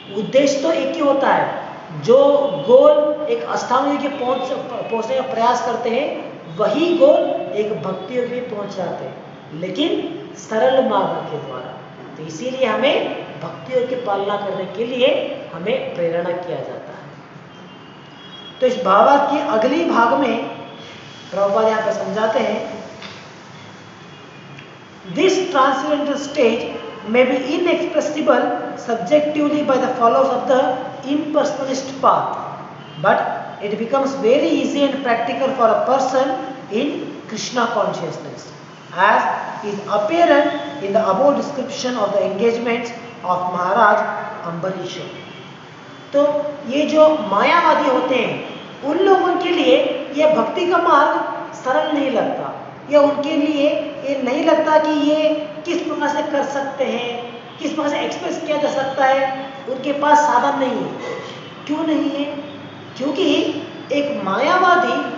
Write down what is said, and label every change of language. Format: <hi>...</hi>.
<hi>उद्देश्य तो एक ही होता है, जो गोल एक अष्टांग योग के पहुंचने का प्रयास करते हैं वही गोल एक भक्ति योग में पहुंच जाते हैं, लेकिन सरल मार्ग के द्वारा। तो इसीलिए हमें भक्ति योग की पालना करने के लिए हमें प्रेरणा किया जाता है। तो इस भावार्थ के अगली भाग में प्रभुपाद यहाँ पर समझाते हैं</hi> <en>This transcendental stage may be inexpressible subjectively by the followers of the impersonalist path, but it becomes very easy and practical for a person in Krishna consciousness, as is apparent in the above description of the engagements of Maharaj Ambarish.</en> <hi>तो ये जो मायावादी होते हैं उन लोगों के लिए यह भक्ति का मार्ग सरल नहीं लगता, या उनके लिए ये नहीं लगता कि ये किस प्रकार से कर सकते हैं, किस प्रकार से एक्सप्रेस किया जा सकता है, उनके पास साधन नहीं है। क्यों नहीं है? क्योंकि एक मायावादी</hi>